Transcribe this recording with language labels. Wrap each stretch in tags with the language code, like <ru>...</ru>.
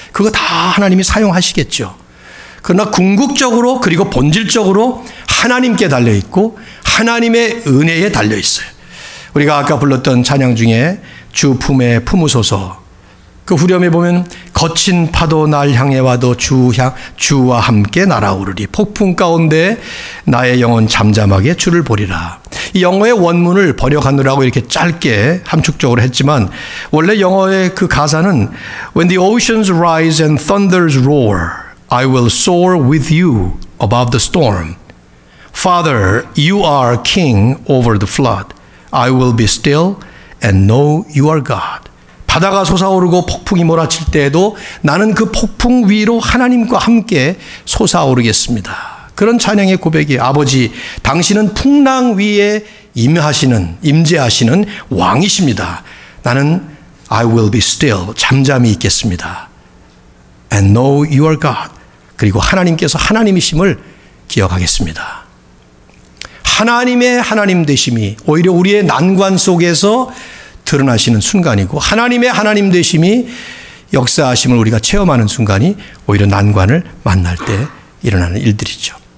<ko>그거 다 하나님이 사용하시겠죠. 그러나 궁극적으로 그리고 본질적으로 하나님께 달려있고 하나님의 은혜에 달려있어요. 우리가 아까 불렀던 찬양 중에 주 품에 품으소서, 그 후렴에 보면 거친 파도 날 향해 와도 주와 함께 날아오르리. 폭풍 가운데 나의 영혼 잠잠하게 주를 보리라. 이 영어의 원문을 번역하느라고 이렇게 짧게 함축적으로 했지만 원래 영어의 그 가사는</ko> <en>When the oceans rise and thunders roar, I will soar with you above the storm. Father, you are king over the flood. I will be still and know you are God.</en> <ko>바다가 솟아오르고 폭풍이 몰아칠 때에도 나는 그 폭풍 위로 하나님과 함께 솟아오르겠습니다. 그런 찬양의 고백이 아버지, 당신은 풍랑 위에 임재하시는 왕이십니다. 나는</ko> <en>I will be still,</en> <ko>잠잠히 있겠습니다.</ko> <en>And know you are God.</en> <ko>그리고 하나님께서 하나님이심을 기억하겠습니다. 하나님의 하나님 되심이 오히려 우리의 난관 속에서 드러나시는 순간이고 하나님의 하나님 되심이 역사하심을 우리가 체험하는 순간이 오히려 난관을 만날 때 일어나는 일들이죠.</ko>